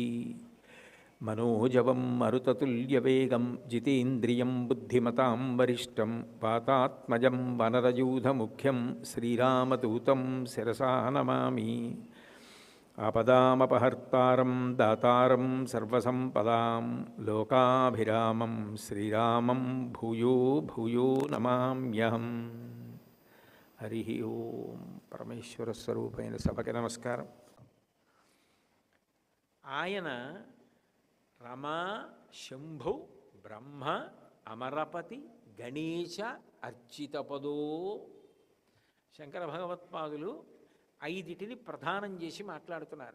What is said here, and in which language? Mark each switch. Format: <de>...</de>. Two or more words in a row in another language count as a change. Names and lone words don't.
<sa>मनोजवं मरुततुल्यवेगं जितेन्द्रियं बुद्धिमतां वरिष्ठं वातात्मजं वनरयूथमुख्यं श्रीरामदूतं शिरसा नमामि। आपदामपहर्तारं दातारं सर्वसम्पदां लोकाभिरामं श्रीरामं भूयो भूयो नमाम्यहम्। हरि ओं।</sa> <te>परमेश्वरस्वरूपैన సభకి నమస్కారం.</te> <sa>ఆయన రమ శంభు బ్రహ్మ అమరపతి గణేశ అర్చితపదో.</sa> <te>శంకర భగవత్పాదులు ఐదిటిని ప్రధానం చేసి మాట్లాడుతున్నారు.</te>